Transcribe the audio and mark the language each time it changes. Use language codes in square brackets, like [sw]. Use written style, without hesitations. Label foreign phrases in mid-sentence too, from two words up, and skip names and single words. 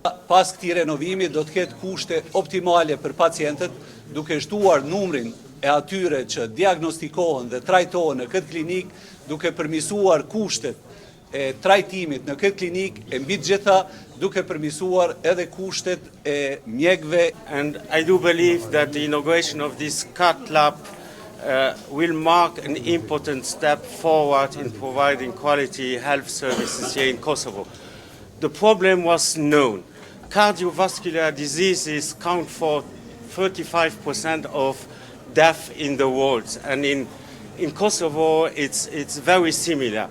[sq] Pas këtij renovimi do të ketë kushte optimale për pacientët, duke shtuar numrin e atyre që diagnostikohen dhe trajtohen në këtë klinik, duke përmirësuar kushtet e trajtimit në këtë klinik, e mbi të gjitha duke përmirësuar edhe kushtet e mjekëve. [en] And I do believe that the inauguration of this cath lab will mark an important step forward in providing quality health services here in Kosovo. The problem was known. Cardiovascular diseases count for 35% of death in the world, and in Kosovo it's very similar.